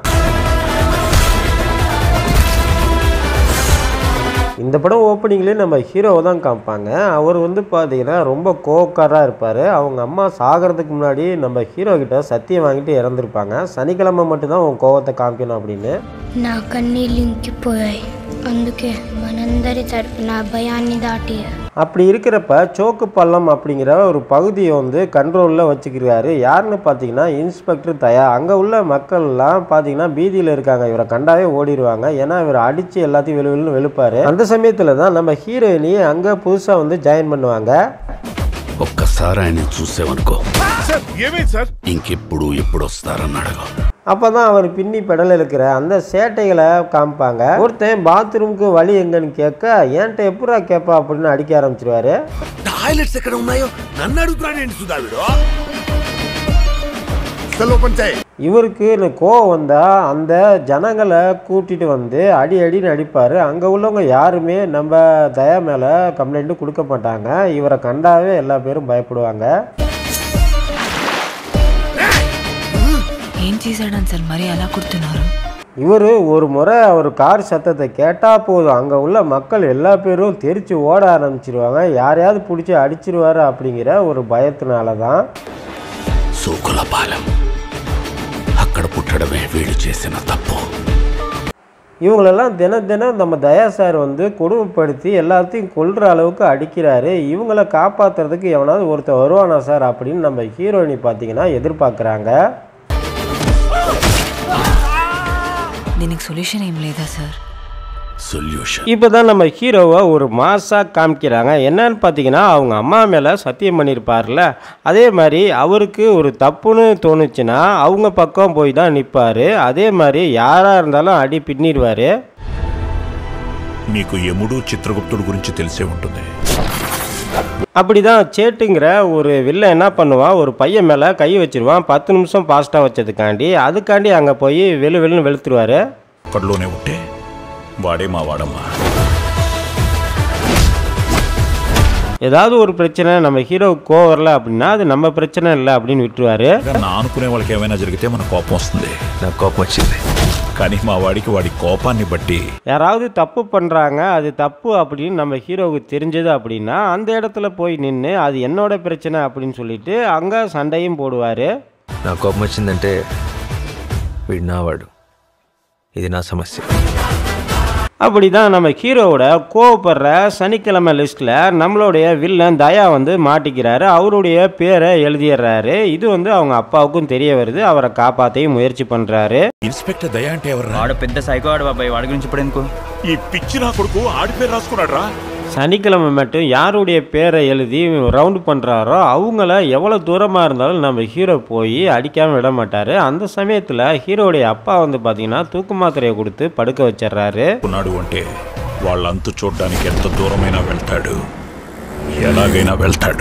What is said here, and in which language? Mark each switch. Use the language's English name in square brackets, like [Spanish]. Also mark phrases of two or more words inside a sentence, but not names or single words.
[Tamil] இந்த படம் ஓப்பனிங்லேயே நம்ம ஹீரோவை தான் காமிப்பாங்க. அவர் பார்த்தீங்கன்னா ரொம்ப கோவக்காரராக இருப்பார். அவங்க அம்மா சாகிறதுக்கு முன்னாடி நம்ம ஹீரோ கிட்ட சத்தியம் வாங்கிட்டு இறந்துருப்பாங்க. சனிக்கிழமை மட்டும்தான் உன் கோவத்தை காமிக்கணும் அப்படின்னு. நான் கண்ணீர் [Telugu] லிங்கிపోయాయి అందుకే మనందరి తరపున భయాన్ని దాటి [Tamil] அப்படி இருக்கிறப்ப சோக்கு பள்ளம் அப்படிங்கிற ஒரு பகுதியை கண்ட்ரோலில் வச்சுக்கிறாரு. யாருன்னு பார்த்தீங்கன்னா இன்ஸ்பெக்டர் தயா. அங்கே உள்ள மக்கள்லாம் பார்த்தீங்கன்னா பீதியில் இருக்காங்க. இவரை கண்டாவே ஓடிடுவாங்க. ஏன்னா இவர் அடித்து எல்லாத்தையும் வெளுவெளுன்னு வெளுப்பார். அந்த சமயத்தில் தான் நம்ம ஹீரோயினி அங்கே புதுசாக ஜாயின் பண்ணுவாங்க. [Telugu] ఒక్కసారి ఆయన చూసేవనుకో ఇంకెప్పుడు ఎప్పుడు వస్తారని అడగ. [Tamil] அப்போ தான் அவர் பின்னி பெடல் இருக்கிற அந்த சேட்டைகளை காமிப்பாங்க. ஒருத்தன் பாத்ரூமுக்கு வழி எங்கன்னு கேட்க ஏன்ட்ட எப்படா கேட்பா அப்படின்னு அடிக்க ஆரம்பிச்சிருவாரு. [Telugu] టాయిలెట్స్ ఎక్కడ ఉన్నాయో నన్ను అడుగుతాడేంటి సుధావిడు. [Tamil] இவருக்கு கோவம் வந்தால் அந்த ஜனங்களை கூட்டிகிட்டு அடின்னு அடிப்பார். அங்கே உள்ளவங்க யாருமே நம்ம தயா மேலே கம்ப்ளைண்ட்டு கொடுக்க மாட்டாங்க. இவரை கண்டாவே எல்லா பேரும் பயப்படுவாங்க. [Telugu] ఏం చేశాడని సార్ మరి అలా కొడుతున్నారు? [Tamil] இவர் ஒரு முறை அவர் கார் சத்தத்தை கேட்டால் போதும் அங்கே உள்ள மக்கள் எல்லா பேரும் தெரிச்சு ஓட ஆரம்பிச்சிருவாங்க. யாரையாவது பிடிச்சி அடிச்சிருவாரு அப்படிங்கிற ஒரு பயத்தினால தான். [Telugu] సూకులపాలెం అక్కడ పుట్టడమే వీడు చేసిన తప్పు. [Tamil] இவங்களெல்லாம் தினம் நம்ம தயா சார் கொடுமைப்படுத்தி எல்லாத்தையும் கொல்ற அளவுக்கு அடிக்கிறாரு. இவங்களை காப்பாற்றுறதுக்கு எவனாவது ஒருத்தர் வருவானா சார் அப்படின்னு நம்ம ஹீரோயினி பார்த்தீங்கன்னா எதிர்பார்க்குறாங்க. [Telugu] దీనికి సొల్యూషన్ ఏం లేదా సార్? [Tamil] சொல்யூஷன் இப்போ தான் நம்ம ஹீரோவை ஒரு மாசாக காமிக்கிறாங்க. என்னன்னு பார்த்தீங்கன்னா அவங்க அம்மா மேலே சத்தியம் பண்ணியிருப்பார்ல, அதே மாதிரி அவருக்கு ஒரு தப்புன்னு தோணுச்சுன்னா அவங்க பக்கம் போய் தான் நிற்பார். அதே மாதிரி யாராக இருந்தாலும் அடி பின்னிடுவார். [Telugu] మీకు యముడు చిత్రగుప్తుడు గురించి తెలిసే ఉంటుంది. [Tamil] அப்படி தான் சேட்டுங்கிற ஒரு வில்லன் என்ன பண்ணுவான், ஒரு பையன் மேலே கை வச்சிருவான். 10 நிமிஷம் ஃபாஸ்ட்டாக வச்சதுக்காண்டி அதுக்காண்டி அங்கே போய் வெளுன்னு வெளுத்துருவார். [Telugu] అక్కడలోనే ఉంటే వాడే మా వాడమ్మా. [Tamil] ஏதாவது ஒரு பிரச்சனை நம்ம ஹீரோவுக்கு கோவம் வரல அப்படின்னா அது நம்ம பிரச்சனை இல்லை அப்படின்னு விட்டுருவாரு. [Telugu] నా అనుకునే వాళ్ళకి ఏమైనా జరిగితే మన కోపం వస్తుంది. నాకు కోపం వచ్చింది, కానీ మా వాడికి వాడి కోపాన్ని బట్టి [Tamil] யாராவது தப்பு பண்ணுறாங்க, அது தப்பு அப்படின்னு நம்ம ஹீரோவுக்கு தெரிஞ்சது அப்படின்னா அந்த இடத்துல போய் நின்று அது என்னோட பிரச்சனை அப்படின்னு சொல்லிட்டு அங்கே சண்டையும் போடுவார். [Telugu] నా కోపం వచ్చిందంటే వీడు నావాడు, ఇది నా సమస్య. [Tamil] அப்படி தான் நம்ம ஹீரோவோட கோவப்படுற சனிக்கிழமை லிஸ்ட்டில் நம்மளுடைய வில்லன் தயா மாட்டிக்கிறாரு. அவருடைய பேரை எழுதிடுறாரு. இது அவங்க அப்பாவுக்கும் தெரிய வருது. அவரை காப்பாற்றையும் முயற்சி பண்ணுறாரு. [Telugu] ఇన్స్పెక్టర్ దయ అంటే ఎవరు? వాడు పెద్ద సైకో ఆడు బాబాయ్. వాడి గురించి ఇప్పుడు ఎందుకు? ఈ పిచ్చి నా కొడుకు ఆడి పేరు రాసుకున్నాడు రా. [Tamil] சனிக்கிழமை மட்டும் யாருடைய பேரை எழுதி ரவுண்டு பண்ணுறாரோ அவங்கள எவ்வளோ தூரமாக இருந்தாலும் நம்ம ஹீரோ போய் அடிக்காமல் விட மாட்டார். அந்த சமயத்தில் ஹீரோடைய அப்பா பார்த்தீங்கன்னா தூக்கு மாத்திரையை கொடுத்து படுக்க வச்சிடுறாரு. [Telugu] ఉన్నాడు అంటే వాళ్ళంతు చూడడానికి ఎంత దూరమైనా వెళ్తాడు, ఎలాగైనా వెళ్తాడు.